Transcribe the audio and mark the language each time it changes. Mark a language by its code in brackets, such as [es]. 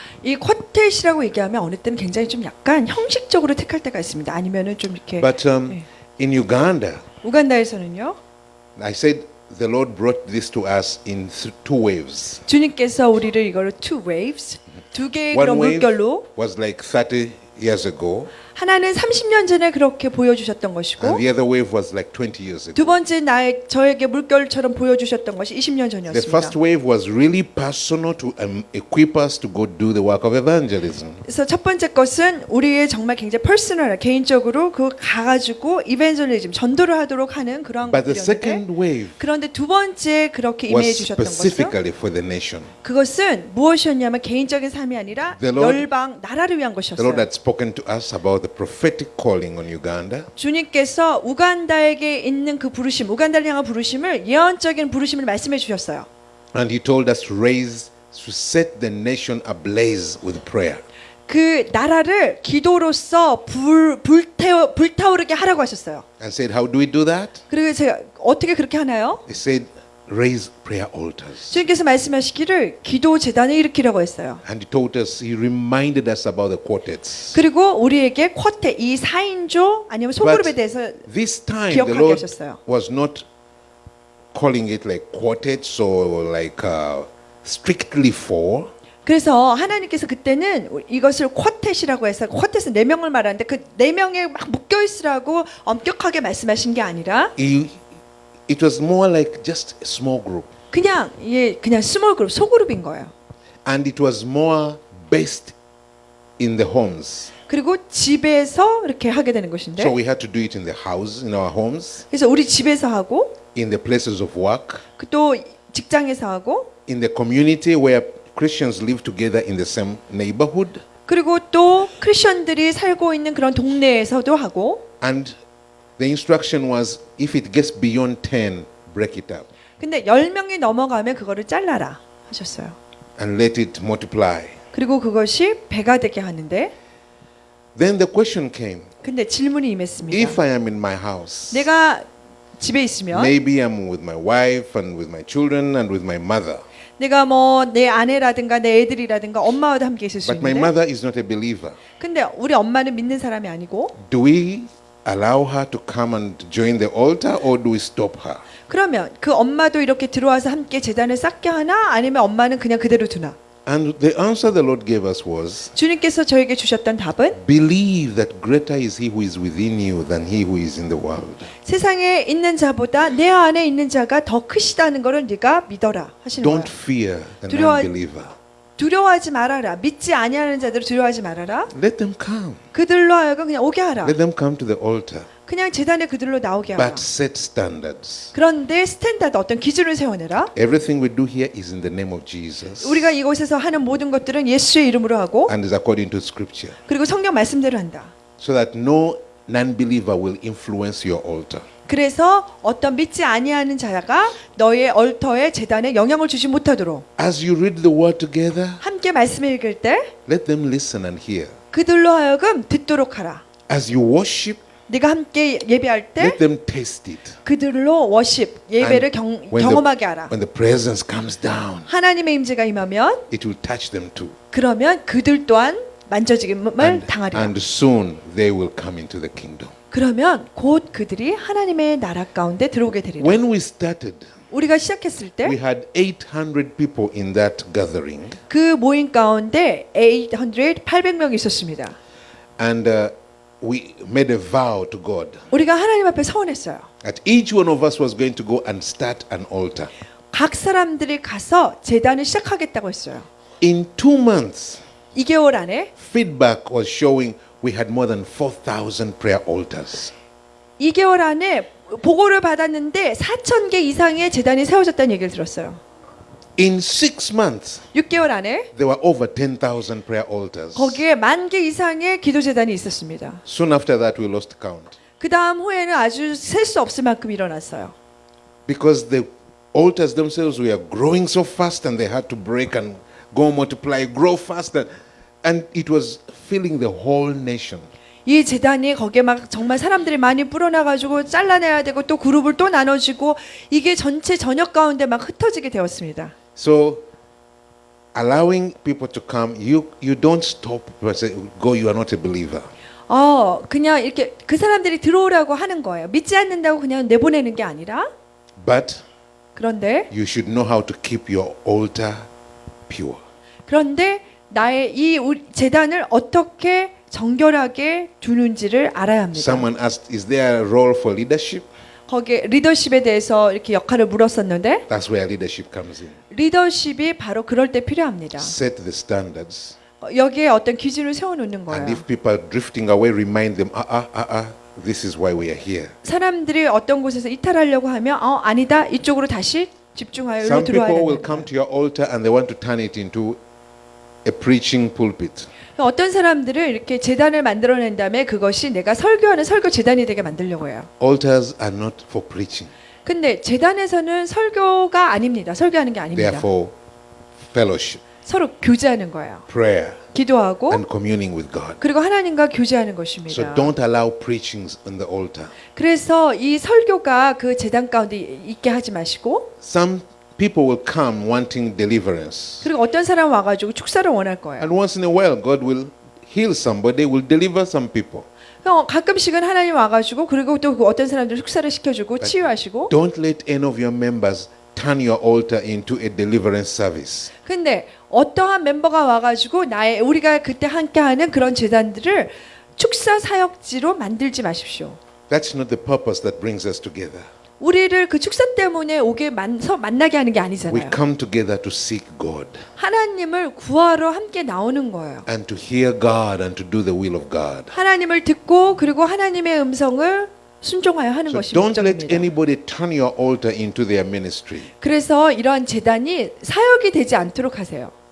[ko] 이 쿼텟이라고 얘기하면 어느 때는 굉장히 좀 약간 형식적으로 택할 때가 있습니다. 아니면은 좀 이렇게 [en] But [ko] 네. [en] in Uganda, [ko] 우간다에서는요. [en] I said the Lord brought this to us in two waves. [ko] 주님께서 우리를 이걸 [en] two waves, [ko] 두 개의 [en] One [ko] 그런 [en] wave [ko] 물결로, [en] was like 30 years ago, [ko] 하나는 30년 전에 그렇게 보여주셨던 것이고, [en] and the other wave was like 20 years [ko] 두 [en] ago. [ko] 번째 저에게 물결처럼 보여주셨던 것이 20년 전이었습니다. [en] first wave was really personal to equip us to go do the work of evangelism. [ko] 그래서 첫 번째 것은 우리의 정말 굉장히 퍼스널, 개인적으로 그 가가지고 이벤젤리즘 전도를 하도록 하는 그런 [en] But the [ko] 것들이었는데, [en] second wave [ko] 그런데 두 번째 그렇게 임해 [en] was [ko] 주셨던 것은 [en] specifically for the nation. [ko] 그것은 무엇이었냐면 개인적인 삶이 아니라 [en] The Lord- [ko] 열방 나라를 위한 [en] The Lord [ko] 것이었어요. [en] had spoken to us about the prophetic calling on Uganda. [ko] 주님께서 우간다에게 있는 그 부르심, 우간다를 향한 부르심을 예언적인 부르심을 말씀해 주셨어요. [en] And he told us to raise, to set the nation ablaze with prayer. [ko] 그 나라를 기도로서 불타오르게 하라고 하셨어요. [en] And said, how do we do that? [ko] 그리고 제가 어떻게 그렇게 하나요? [en] He said, raise prayer altars. [ko] 주님께서 말씀하시기를 기도 재단을 일으키라고 했어요. [en] And he told us, he reminded us about the quartets. [ko] 그리고 우리에게 쿼텟, 이 4인조 아니면 소그룹에 대해서 [en] This time the [ko] 기억하게 [en] Lord [ko] 하셨어요. [en] was not calling it like quartets or like strictly four. [ko] 그래서 하나님께서 그때는 이것을 쿼텟이라고 해서 쿼텟은 4명을 말하는데 그 4명에 막 묶여 있으라고 엄격하게 말씀하신 게 아니라 [en] It was more like just a small group. [ko] 그냥 그냥 스몰 그룹, 소그룹인 거예요. [en] And it was more based in the homes. [ko] 그리고 집에서 이렇게 하게 되는 것인데 [en] So we had to do it in the house, in our homes, [ko] 그래서 우리 집에서 하고 [en] in the places of work, [ko] 또 직장에서 하고 [en] in the community where Christians live together in the same neighborhood. [ko] 그리고 또 크리스천들이 살고 있는 그런 동네에서도 하고 [en] And the instruction was if it gets beyond 10, break it up [ko] 근데 10명이 넘어가면 그거를 잘라라 하셨어요. [en] and let it multiply. [ko] 그리고 그것이 배가 되게 하는데 [en] Then the question came, [ko] 근데 질문이 임했습니다. [en] if I am in my house, [ko] 내가 집에 있으면 [en] maybe I'm with my wife and with my children and with my mother, [ko] 내가 뭐 내 아내라든가 내 애들이라든가 엄마와도 함께 있을 수 [en] but my [ko] 있는데 [en] mother is not a believer. [ko] 근데 우리 엄마는 믿는 사람이 아니고 [en] Do we allow her to come and join the altar or do we stop her? [ko] 그러면 그 엄마도 이렇게 들어와서 함께 제단을 쌓게 하나 아니면 엄마는 그냥 그대로 두나? [en] And the answer the Lord gave us was, [ko] 주님께서 저에게 주셨던 답은 [en] believe that greater is he who is within you than he who is in the world. [ko] 세상에 있는 자보다 내 안에 있는 자가 더 크시다는 것을 네가 믿어라 하시는 거예요. [en] Don't fear the [ko] 두려워- non-believer. 두려워하지 말아라. 믿지 아니하는 자들을 두려워하지 말아라. [en] Let them come. [ko] 그들로 하여금 그냥 오게 하라. [en] Let them come to the altar. [ko] 그냥 제단에 그들로 나오게 하라. [en] But set standards. [ko] 그런데 스탠다드 어떤 기준을 세워내라. [en] Everything we do here is in the name of Jesus [ko] 우리가 이곳에서 하는 모든 것들은 예수의 이름으로 하고 [en] and is according to scripture, [ko] 그리고 성경 말씀대로 한다. [en] so that no non-believer will influence your altar. [ko] 그래서 어떤 믿지 아니하는 자가 너의 얼터에 제단에 영향을 주지 못하도록 [en] As you read the word together, [ko] 함께 말씀을 읽을 때 [en] let them listen and hear. [ko] 그들로 하여금 듣도록 하라. [en] As you worship, [ko] 네가 함께 예배할 때 [en] let them taste it. [ko] 그들로 워십 예배를 [en] And [ko] 경험하게 하라. [en] when the presence comes down, [ko] 하나님의 임재가 임하면 [en] it will touch them too. [ko] 그러면 그들 또한 만져짐을 당하리라. [en] And soon they will come into the kingdom. [ko] 그러면 곧 그들이 하나님의 나라 가운데 들어오게 되리라. [en] When we started, [ko] 우리가 시작했을 [en] we [ko] 때 [en] had 800 people in that gathering. [ko] 그 모임 가운데 800명이 있었습니다. [en] And we made a vow to God [ko] 우리가 하나님 앞에 서원했어요. [en] that each one of us was going to go and start an altar. [ko] 각 사람들이 가서 제단을 시작하겠다고 했어요. [en] In 2 months, [ko] 2개월 안에 [en] feedback was showing we had more than 4,000 prayer altars. [ko] 2개월 안에 보고를 받았는데 4,000개 이상의 제단이 세워졌다는 얘기를 들었어요. [en] In 6 months, [ko] 6개월 안에 [en] there were over 10,000 prayer altars. [ko] 거기에 10,000개 이상의 기도 제단이 있었습니다. [en] Soon after that, we lost count [ko] 그 다음 후에는 아주 셀 수 없을 만큼 일어났어요. [en] because the altars themselves were growing so fast and they had to break and go multiply, grow faster. And it was filling the whole nation. [ko] 이 제단이 거기에 막 정말 사람들이 많이 불어나가지고 잘라내야 되고 또 그룹을 또 나눠지고 이게 전체 전역 가운데 막 흩어지게 되었습니다. [en] So, allowing people to come, you don't stop but say, go, you are not a believer. [ko] 그냥 이렇게 그 사람들이 들어오라고 하는 거예요. 믿지 않는다고 그냥 내보내는 게 아니라 [en] But [ko] 그런데 [en] you should know how to keep your altar pure. [ko] 그런데 나의 이 제단을 어떻게 정결하게 두는지를 알아야 합니다. [en] Someone asked, is there a role for leadership? [ko] 거기에 리더십에 대해서 이렇게 역할을 물었었는데 [en] That's where leadership comes in. [ko] 리더십이 바로 그럴 때 필요합니다. [en] Set the standards. [ko] 여기에 어떤 기준을 세워놓는 거예요. [en] And if people are drifting away, remind them, this is why we are here. [ko] 사람들이 어떤 곳에서 이탈하려고 하면 아니다 이쪽으로 다시 집중하여 [en] Some [ko] 들어와야 [en] people will [ko] 된다. [en] come to your altar and they want to turn it into a preaching pulpit. [ko] 어떤 사람들은 이렇게 제단을 만들어낸 다음에 그것이 내가 설교하는 설교 제단이 되게 만들려고 해요. [en] Altars are not for preaching. [ko] 근데 제단에서는 설교가 아닙니다. 설교하는 게 [en] They are [ko] 아닙니다. [en] for fellowship, [ko] 서로 교제하는 거예요. [en] prayer, [ko] 기도하고 [en] and communing with God. [ko] 그리고 하나님과 교제하는 [en] So [ko] 것입니다. [en] don't allow preachings on the altar. [ko] 그래서 이 설교가 그 제단 가운데 있게 하지 마시고 [en] Some people will come wanting deliverance. [ko] 그리고 어떤 사람 와가지고 축사를 원할 거예요. [en] And once in a while, God will heal somebody, will deliver some people. [ko] 가끔씩은 하나님 와가지고 그리고 또 어떤 사람들 축사를 시켜주고 치유하시고 [en] Don't let any of your members turn your altar into a deliverance service. [ko] 근데 어떠한 멤버가 와가지고 우리가 그때 함께하는 그런 제단들을 축사 사역지로 만들지 마십시오. [en] That's not the purpose that brings us together. [ko] 우리를 그 축사 때문에 만나게 하는 게 [en] We [ko] 아니잖아요. [en] come together to seek God [ko] 하나님을 구하러 함께 나오는 거예요. [en] and to hear God and to do the will of God. [ko] 하나님을 듣고 그리고 하나님의 음성을 순종하여 하는 [en] So [ko] 것이 [en] don't let [ko] 목적입니다. [en] anybody turn your altar into their ministry. [ko] 그래서 이러한 제단이 사역이 되지 않도록 하세요.